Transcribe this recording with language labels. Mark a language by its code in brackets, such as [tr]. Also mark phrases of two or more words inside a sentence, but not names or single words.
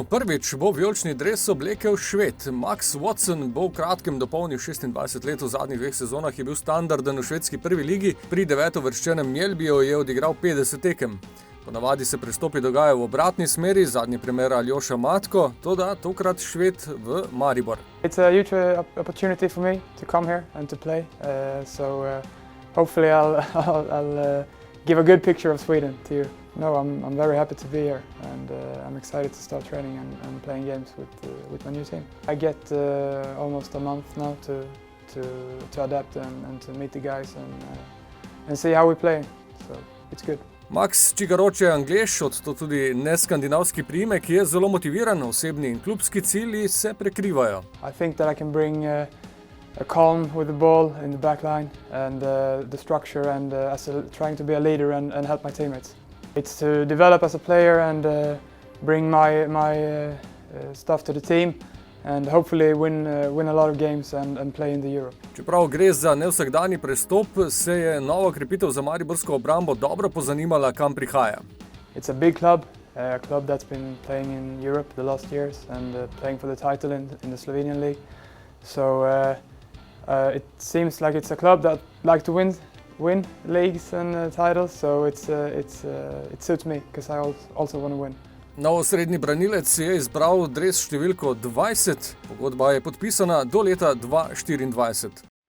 [sl] Prvič bo vijolični dres oblekel Šved. Max Watson bo v kratkem dopolnil 26 let. V zadnjih 2 sezonah je bil standarden v švedski prvi ligi. Pri 9-uvrščenem Mjällbiju je odigral 50 tekem. Ponavadi se prestopi dogajajo v obratni smeri, zadnji primer Aljoša Matko, toda tokrat Šved v Maribor. [en] It's a huge opportunity for me to come here and to play. Hopefully I'll give a good picture of Sweden to you. No, I'm very happy to be here, and I'm excited to start training and playing games with my new team. I get almost a month now to adapt and to meet the guys and see how we play. So it's good. [sl] Max, čigar oče je Anglež, odto tudi neskandinavski priimek, je zelo motiviran, osebni in klubski cilji se prekrivajo. [en] I think that I can bring a calm with the ball in the back line and the structure and trying to be a leader and help my teammates. It's to develop as a player and bring my stuff to the team and hopefully win a lot of games and play in the Europe. [sl] Čeprav gre za nevsakdanji prestop, se je nova krepitev za mariborsko obrambo dobro pozanimala, kam prihaja. [en] It's a big club, a club that's been playing in Europe the last years and playing for the title in the Slovenian league. So it seems like it's a club that like to win leagues and titles, so it suits me because I also want to win. [sl] Nov srednji branilec je izbral dres številko 20, pogodba je podpisana do leta 2024.